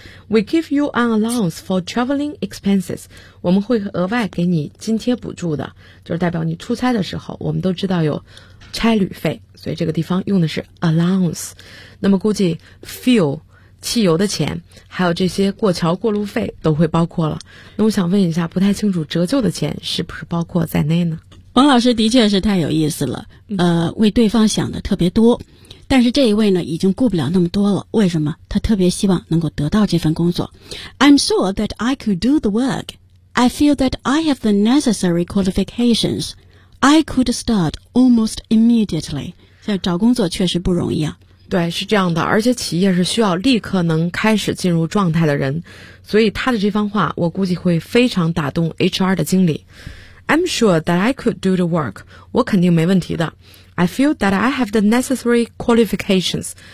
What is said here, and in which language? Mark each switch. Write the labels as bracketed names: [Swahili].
[English] We give you an allowance for traveling expenses. [Chinese] 我们会额外给你津贴补助的，就是代表你出差的时候，我们都知道有差旅费，所以这个地方用的是 allowance。那么估计 fuel 汽油的钱，还有这些过桥过路费都会包括了。那我想问一下，不太清楚折旧的钱是不是包括在内呢？王老师的确是太有意思了，为对方想的特别多。但是这一位呢已经顾不了那么多了，为什么？他特别希望能够得到这份工作。 [English] I'm sure that I could do the work. I feel that I have the necessary qualifications. I could start almost immediately. [Chinese] 现在找工作确实不容易啊。对，是这样的，而且企业是需要立刻能开始进入状态的人，所以他的这番话我估计会非常打动 HR 的经理。 [English] I'm sure that I could do the work. [Chinese] 我肯定没问题的。 [English] I feel that I have the necessary qualifications.